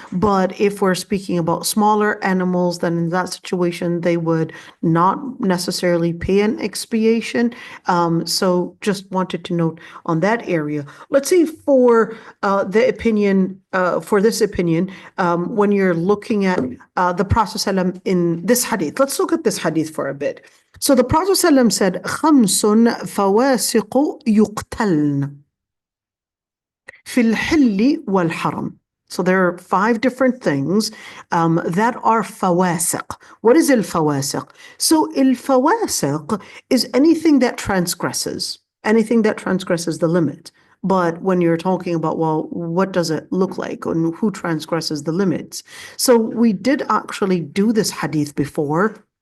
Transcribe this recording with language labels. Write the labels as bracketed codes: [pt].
[en] But if we're speaking about smaller animals, then in that situation, they would not necessarily pay an expiation. So just wanted to note on that area. Let's see for the opinion, for this opinion, when you're looking at the Prophet ﷺ in this hadith. Let's look at this hadith for a bit. So the Prophet ﷺ said, [ar] خَمْسٌ فَوَاسِقُ يُقْتَلْنَ فِي الْحِلِّ وَالْحَرَمِ. [en] So there are 5 different things that are fawasiq. What is al-fawasiq? So al-fawasiq is anything that transgresses the limit. But when you're talking about, well, what does it look like and who transgresses the limits? So we did actually do this hadith before.